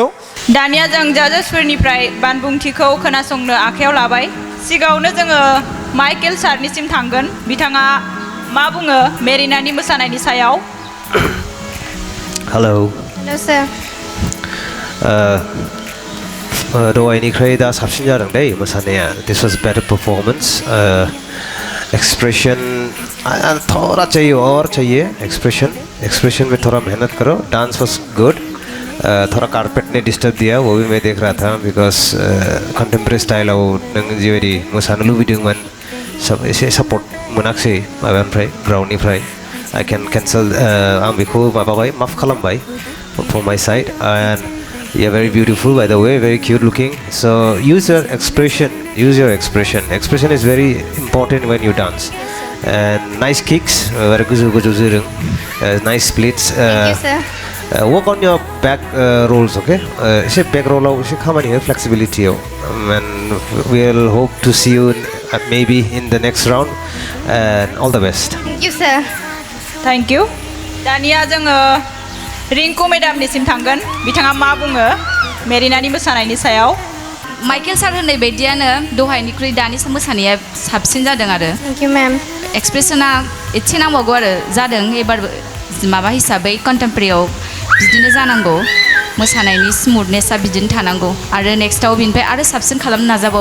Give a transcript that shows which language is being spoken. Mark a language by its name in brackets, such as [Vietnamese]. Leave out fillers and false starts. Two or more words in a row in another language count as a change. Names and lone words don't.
[Bodo] दानिया जों जाजेसफोरनिफ्राय बानबुंथिखौ खोनासंनो आखायाव लाबाय सिगाङावनो जोङो माइकेल सारनिसिम थांगोन बिथाङा मा बुङो मेरिनानि मोसानायनि सायाव हेलौ सार दहायनिख्रुइ दा साबसिन जादों दै मोसानाया [English] this was better performance expression [Hindi] थोड़ा चाहिए और चाहिए एक्सप्रेशन में थोड़ा मेहनत करो [English] dance was good [Hindi] थोड़ा कारपेट ने डिस्टर्ब दिया वो भी मैं देख रहा था [English] because contemporary style [Bodo] नों जिबायदि मोसानो लुबैदोंमोन सब एसे सपोर्ट मोनाखिसै माबानिफ्राय ग्राउन्डनिफ्राय [English] I can cancel [Bodo] आं बेखौ माबाबाय माफ खालामबाय [English] from my side and you're very beautiful by the way, very cute looking, so use your expression. Expression is very important when you dance. And nice kicks, very good, nice splits. Thank you, sir. Work on your back rolls, okay? Back roll out, flexibility, and we'll hope to see you maybe in the next round, and all the best. Thank you, sir. Thank you. [Bodo] दानिया जोङो रिंकु मेडामनिसिम थांगोन बिथाङा मा बुङो मेरिनानि मोसानायनि सायाव माइकेल सार होननाय बायदियानो दहायनिख्रुइ दानि मोसानाया साबसिन जादों आरो [English] thank you ma'am [Bodo] एक्सप्रेसना एसे नांबावगौ आरो जादों एबार माबा हिसाबै कन्टेम्परेरियाव बिदिनो जानांगौ मोसानायनि स्मुथनेसआ बिदिनो थानांगौ आरो नेक्स्टआव बिनिफ्राय आरो साबसिन खालामनो नाजाबाव